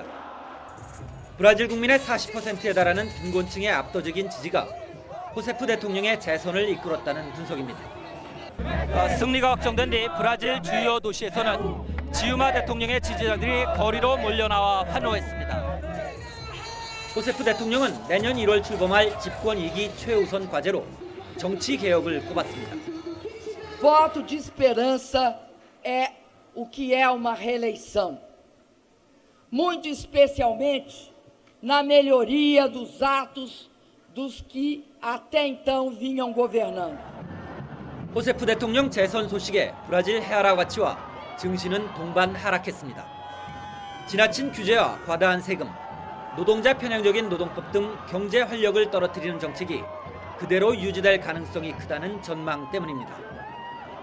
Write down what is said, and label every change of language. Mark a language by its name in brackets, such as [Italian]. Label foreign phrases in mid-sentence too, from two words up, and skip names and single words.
[Korean] 브라질 국민의 40%에 달하는 빈곤층의 압도적인 지지가 호세프 대통령의 재선을 이끌었다는 분석입니다. 승리가 확정된 뒤 브라질 주요 도시에서는 지우마 대통령의 지지자들이 거리로 몰려나와 환호했습니다. 호세프 대통령은 내년 1월 출범할 집권 2기 최우선 과제로 정치 개혁을 꼽았습니다. [Portuguese] Voto de esperança é o que é uma reeleição. Muito especialmente na melhoria dos atos dos que até então vinham governando. [Korean] 호세프 대통령 재선 소식에 브라질 헤아라 가치와 증시는 동반 하락했습니다. 지나친 규제와 과다한 세금, 노동자 편향적인 노동법 등 경제 활력을 떨어뜨리는 정책이 그대로 유지될 가능성이 크다는 전망 때문입니다.